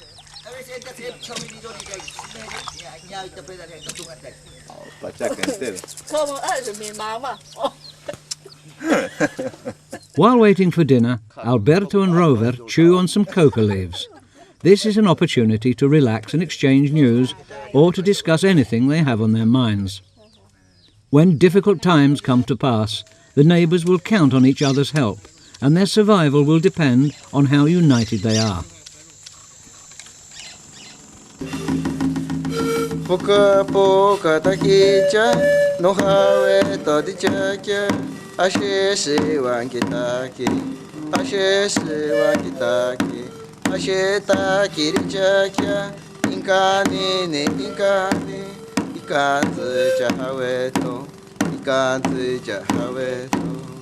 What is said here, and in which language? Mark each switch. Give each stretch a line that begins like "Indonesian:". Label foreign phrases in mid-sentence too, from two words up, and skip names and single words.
English: While waiting for dinner, Alberto and Rover chew on some coca leaves. This is an opportunity to relax and exchange news, or to discuss anything they have on their minds. When difficult times come to pass, the neighbours will count on each other's help, and their survival will depend on how united they are.
Asháninka: Poka poka takicha, no hawe todichakia, ashe se wankitaki, ashe se wankitaki, ashe takirichakia, inkani ne inkani, ikanzi jahaweto, ikanzi jahaweto,